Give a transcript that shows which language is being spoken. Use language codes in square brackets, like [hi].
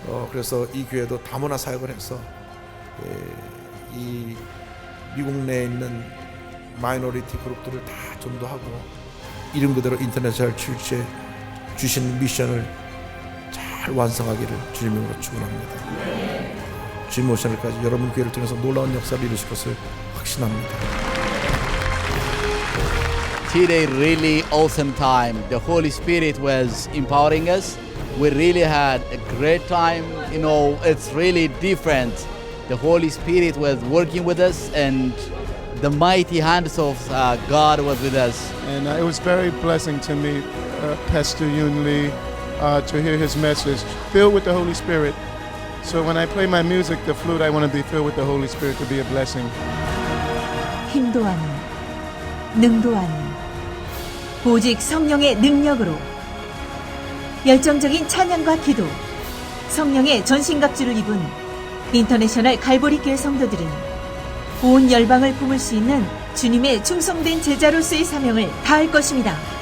[ko] 그래서 이 교회도 다문화 사역을 해서 이 미국 내에 있는 마이너리티 그룹들을 다 전도하고 이름 그대로 인터내셔널 출시에 주신 미션을 잘 완성하기를 주님으로 축원합니다. 주님 오신 날까지 여러분 교회를 통해서 놀라운 역사를 이루실 것을 확신합니다. [en] Today really awesome time. The Holy Spirit was empowering us. We really had a great time. You know, it's really different. The Holy Spirit was working with us and the mighty hands of God was with us. And it was very blessing to meet Pastor Yoon Lee, to hear his message, filled with the Holy Spirit. So when I play my music, the flute, I want to be filled with the Holy Spirit to be a blessing. [ko] 힘도 아닌 능도 아닌 오직 성령의 능력으로 열정적인 찬양과 기도, 성령의 전신갑주를 입은 인터내셔널 갈보리 교회 성도들은 온 열방을 품을 수 있는 주님의 충성된 제자로서의 사명을 다할 것입니다.